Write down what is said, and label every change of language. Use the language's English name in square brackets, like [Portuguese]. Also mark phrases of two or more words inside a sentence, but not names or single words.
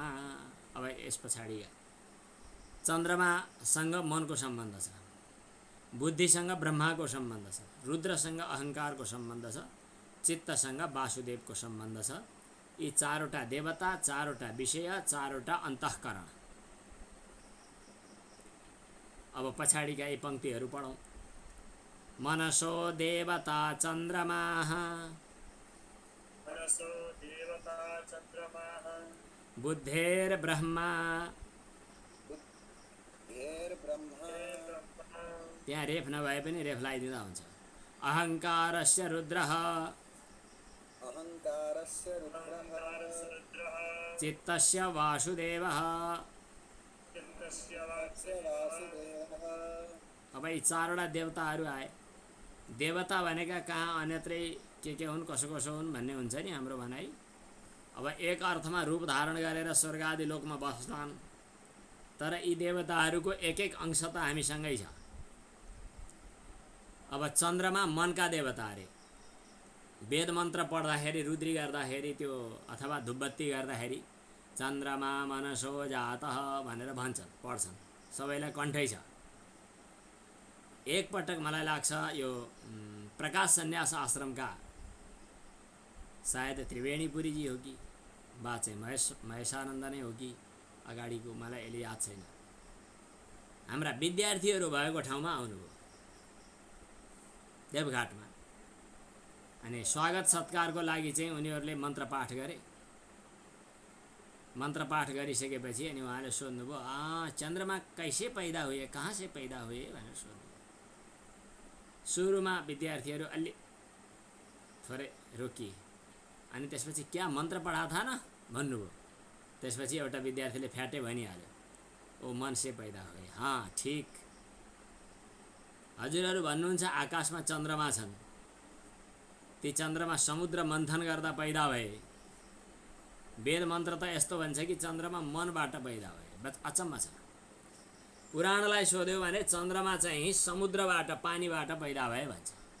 [Nepali] अब यस पछाडि चन्द्रमासँग मनको सम्बन्ध छ, बुद्धिसँग ब्रह्माको सम्बन्ध छ, रुद्रसँग अहङ्कारको सम्बन्ध छ, चित्तसँग वासुदेवको सम्बन्ध छ। यी चारवटा देवता, चारवटा विषय, चारवटा अन्तःकरण। अब पछाडिका यी पंक्तिहरू पढौँ। [Sanskrit] मनसो देवता चन्द्रमा, मनसो देवता चन्द्रमाः, बुद्धेर्ब्रह्मा, बुद्धिर्ब्रह्मा, [Nepali] त्यहाँ रेफ नभए पनि रेफ लगाइदिँदा हुन्छ। [Sanskrit] अहङ्कारस्य रुद्रः, अहङ्कारस्य रुद्रः, रुद्रः, चित्तस्य वासुदेवः। चित्तस्य वासुदेवः। [Nepali] अब यी चारवटा देवताहरू आए। देवता भनेका कहाँ अन्यत्रै के हुन्, कसो कसो हुन् भन्ने हुन्छ नि हाम्रो भनाइ। अब एक अर्थमा रूप धारण गरेर स्वर्ग आदि लोकमा बस्छन्, तर यी देवताहरूको एक एक अंश त हामीसँगै छ। अब चन्द्रमा मनका देवता अरे। वेद मन्त्र पढ्दाखेरि, रुद्री गर्दाखेरि त्यो अथवा धुपबत्ती गर्दाखेरि [Sanskrit] चन्द्रमा मनसो जातः [Nepali] भनेर भन्छन्, पढ्छन्, सबैलाई कण्ठै छ। एकपटक मलाई लाग्छ यो प्रकाश सन्यास आश्रमका सायद त्रिवेणीपुरीजी हो कि बा चाहिँ महेशानन्द नै हो कि अगाडिको, मलाई अहिले याद छैन। हाम्रा विद्यार्थीहरू भएको ठाउँमा आउनुभयो देवघाटमा। अनि स्वागत सत्कारको लागि चाहिँ उनीहरूले मन्त्र पाठ गरे। मन्त्र पाठ गरिसकेपछि अनि उहाँले सोध्नुभयो, [Hindi] चन्द्रमा कैसे पैदा हुए, [Nepali] कहाँ से पैदा हुए भनेर सोध्नुभयो। सुरुमा विद्यार्थीहरू अलि थोरै रोकिए, अनि त्यसपछि [Hindi] क्या मन्त्र पढा था न [Nepali] भन्नुभयो। त्यसपछि एउटा विद्यार्थीले फ्याटे भनिहाल्यो, [Hindi] ओ मन से पैदा हुए। [Nepali] हाँ ठिक, हजुरहरू भन्नुहुन्छ आकाशमा चन्द्रमा छन्, ती चन्द्रमा समुद्र मन्थन गर्दा पैदा भए। वेद मन्त्र त यस्तो भन्छ कि चन्द्रमा मनबाट पैदा भए। बस अचम्म छ। पुराणलाई सोध्यो भने चन्द्रमा चाहिँ समुद्रबाट, पानीबाट पैदा भए भन्छ।